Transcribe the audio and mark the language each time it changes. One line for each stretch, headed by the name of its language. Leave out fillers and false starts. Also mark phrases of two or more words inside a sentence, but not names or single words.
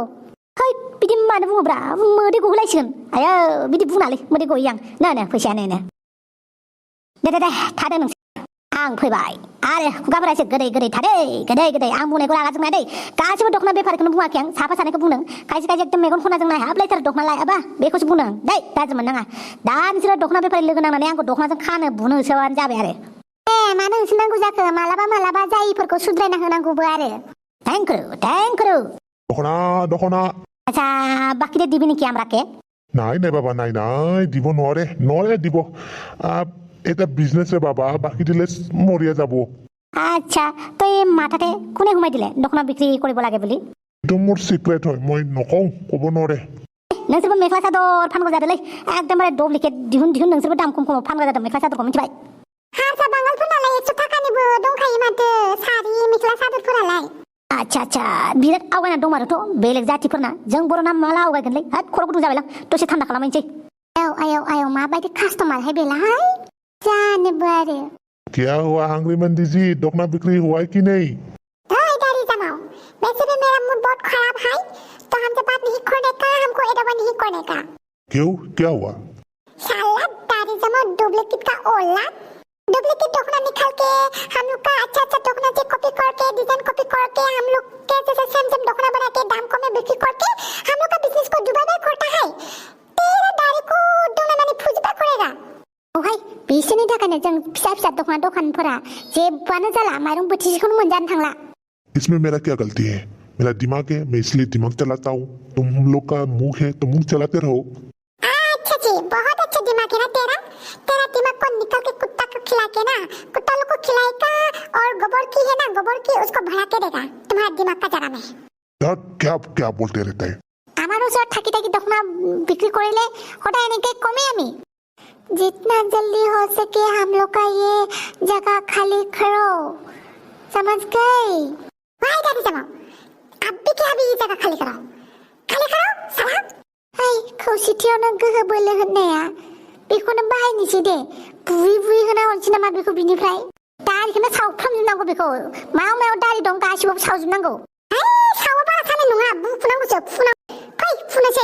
Bodo: है बिदि मानो बुङोब्रा मोदै गहोलायसिगोन आयौ बिदि बुंनालै मोदै गयो आं नो फैसायानो दे थादो नोंसोर आं फैबाय आरो खुगाफोरा एसे गोदै थादे आं बुंनायखौ रागा जोंनाय दै गासिबो दख'ना बेफारिखौनो बुङाखै आं साफा सानैखौ बुंदों खायसे एकदम मेगन खनाजों नायहाबलायथार दख'ना लायाबा बेखौसो बुंदों दै गाज्रि मोननाङा दा नोंसोरो दख'ना बेफारि लोगो नांनानै आंखौ दख'नाजों खानो बुनो होसोबानो जाबाय आरो मानो होसोनांगौ जाखो मालाबा जायिफोरखौ सुद्रायना होनांगौबो आरो थेंक्रु দখনা
Assamese: আচ্ছা বাকিরে দিবি নাকি আমরাকে নাই বাবা নাই দিব নরে দিব এটা বিজনেস বাবা বাকি দিলে মরিয়া যাব আচ্ছা তো এই মাথাতে কোনে ঘুমাই দিলে দখনা বিক্রি কৰিব লাগে বুলি এটা মোর সিক্রেট হয় মই নকও কব নরে
Bodo: नोंसोरबो मेख्ला सादर फानग्रा जादोंलै एकदमबारे डुप्लिकेट दिहुन नोंसोरबो दाम खम फानग्रा जादों मेख्ला सादरखौ मिथिबाय हारसा बांगालफोरनालाय 100 थाखानिबो दंखायो माथो सारि मेख्ला सादरफोरालाय आच्छा बिराद आवगायना दं आरोथ' बेलेग जातिफोरना जों बर'ना माला आवगायगोनलै हात खर' गुदुं जाबायलां दसे थान्दा खालामनोसै आयौ माबायदि कास्टमारहाय बेलाय जानोबो आरो
Hindi: क्या हुआ हंग्री मंदी जी दखना बिक्री हुआ है कि नहीं दाढ़ी जमाओ वैसे भी मेरा मूड बहुत खराब है तो हमसे बात नहीं करने का हमको एडवा नहीं करने का क्यों क्या हुआ साला दाढ़ी जमाओ डुप्लीकेट का औलाद डुप्लीकेट दखना निकाल के हम लोग का अच्छा दखना से कॉपी करके डिजाइन कॉपी करके हम लोग के जैसे सेम दखना बना के दाम कम में बिक्री करके हम लोग का बिजनेस को डुबा करता है तेरा दाढ़ी को दोनों माने फुजबा करेगा
Bodo: ओहाय बिसोरनि थाखायनो जों फिसा दखना दखानफोरा जेबोआनो जाला माइरं बोथिसेखौनो मोनजानो थांला
Hindi: इसमें मेरा क्या गलती है मेरा दिमाग है मैं इसलिए दिमाग चलाता हूँ तुम लोग का मुंह है तो मुंह चलाते रहो अच्छा जी बहुत अच्छा दिमाग है ना तेरा दिमाग को निकल के कुत्ता को खिला के ना कुत्ता लोग को खिलाएगा और गोबर की है ना गोबर की उसको भरा के देगा तुम्हारा दिमाग का जगह में क्या बोलते रहता है
Assamese: আমার ওচৰত থাকি দখনা বিক্ৰী কৰিলে সদায় এনেকৈ কমেই আমি
Hindi: जितना जल्दी हो सके हम लोग का ये जगह खाली करो, समझ गए? वाह दादी जमा, अभी क्या अभी ये जगह खाली करो साला।
Bodo: हाय खौसेथियावनो गोहो बोलो होननाया बेखौनो बाहायनोसै दे, बुयै होना हरनोसै नामा बेखौ बिनिफ्राय? दारिखौनो सावफ्रामजोबनांगौ बेखौ, मायाव दारि दं गासिबो सावजोबनांगौ। सावा बारा सानाय नङा, बुखुनांगौसो, फै फुनोसै।